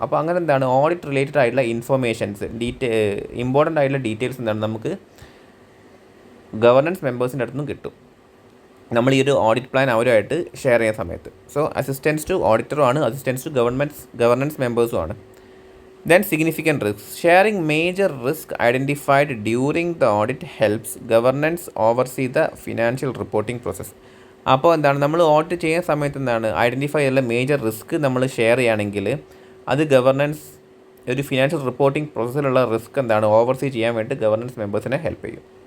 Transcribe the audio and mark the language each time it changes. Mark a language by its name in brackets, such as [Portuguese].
[Malayalam] അപ്പോൾ അങ്ങനെ എന്താണ് ഓഡിറ്റ് റിലേറ്റഡ് ആയിട്ടുള്ള ഇൻഫർമേഷൻസ് ഇമ്പോർട്ടൻ്റ് ആയിട്ടുള്ള ഡീറ്റെയിൽസ് എന്താണ് നമുക്ക് ഗവർണൻസ് മെമ്പേഴ്സിൻ്റെ അടുത്തുനിന്നും കിട്ടും, നമ്മൾ ഈ ഒരു ഓഡിറ്റ് പ്ലാൻ അവരുമായിട്ട് ഷെയർ ചെയ്യുന്ന സമയത്ത്. സോ അസിസ്റ്റൻസ് ടു ഓഡിറ്ററും ആണ്, അസിസ്റ്റൻസ് ടു ഗവർണൻസ് മെമ്പേഴ്സും ആണ്. [English] Then significant risks. Sharing major risk identified during the audit helps governance oversee the financial reporting process. [Malayalam] അപ്പോൾ എന്താണ് നമ്മൾ ഓഡിറ്റ് ചെയ്യുന്ന സമയത്ത് എന്താണ് ഐഡൻറ്റിഫൈ ചെയ്യുന്ന മേജർ റിസ്ക് നമ്മൾ ഷെയർ ചെയ്യുകയാണെങ്കിൽ അത് ഗവർണൻസ് ഒരു ഫിനാൻഷ്യൽ റിപ്പോർട്ടിംഗ് പ്രോസസ്സിലുള്ള റിസ്ക് എന്താണ് ഓവർസീ ചെയ്യാൻ വേണ്ടി ഗവർണൻസ് മെമ്പേഴ്സിനെ ഹെൽപ്പ് ചെയ്യും.